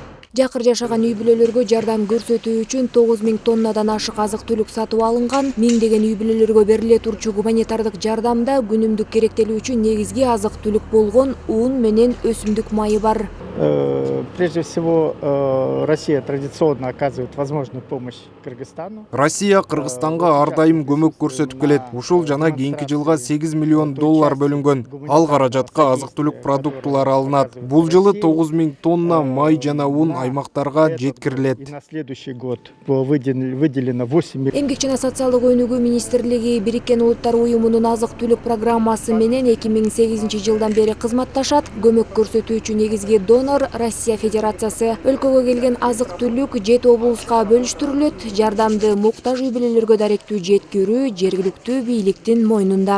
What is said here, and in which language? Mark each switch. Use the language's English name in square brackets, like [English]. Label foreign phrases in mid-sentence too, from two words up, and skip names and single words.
[Kyrgyz] Жакыр жашаган үй бүлөлөргө жардам көрсөтүү үчүн 9000 тоннадан ашык азык-түлүк сатып алынган. Миңдеген үй бүлөлөргө бериле турчу гуманитардык жардамда күнүмдүк керектелүү үчүн негизги азык-түлүк болгон ун менен өсүмдүк майы бар. [Russian] Прежде всего, Россия традиционно оказывает возможную помощь Кыргызстану. [Kyrgyz] Россия Кыргызстанга ар дайым көмөк көрсөтүп келет. Ушул жана кийинки жылга 8 миллион доллар бөлүнгөн. Ал каражатка азык-түлүк продуктулары алынат. Бул жылы 9000 тонна май жана ун аймактарга жеткирилет. [Russian] На следующий год выделено 8 миллионов. [Kyrgyz] Эмгек жана социалдык өнүгүү министрлиги Бириккен Улуттар уюмунун азык-түлүк программасы менен 2008 жылдан бери кызматташат. Көмөк көрсөтүү үчүн негизги донор Россия Федерациясы. Өлкөгө келген азык-түлүк 7 облуска бөлүштүрүлөт. Жардамды муктаж үй бүлөлөргө даректүү жеткирүү жергиликтүү бийликтин мойнунда.